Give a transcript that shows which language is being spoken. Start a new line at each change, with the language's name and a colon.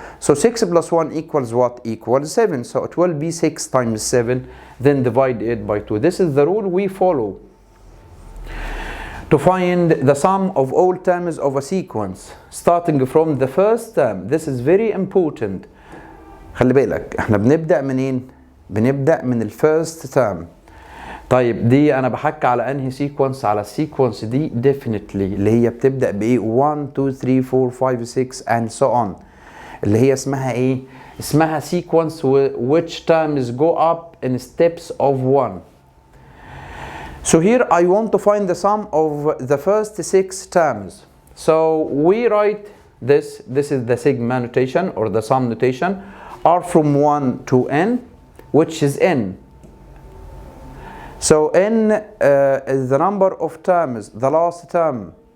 English: So 6 plus 1 equals what? Equals 7. So it will be 6 times 7, then divide it by 2. This is the rule we follow to find the sum of all terms of a sequence starting from the first term. This is very important.
Arabic: خلي بالك احنا بنبدأ منين؟ بنبدأ من الفيرست term. طيب دي انا بحكي على انهي سيكونس؟ على السيكونس دي definitely اللي هي بتبدأ بايه 1 2 3 4 5 6 and so on، اللي هي اسمها ايه؟ اسمها
English: sequence which terms go up in steps of 1. So here I want to find the sum of the first 6 terms. So we write this is the sigma notation or the sum notation, r from 1 to n, which is n. So n is the number of terms, the last term.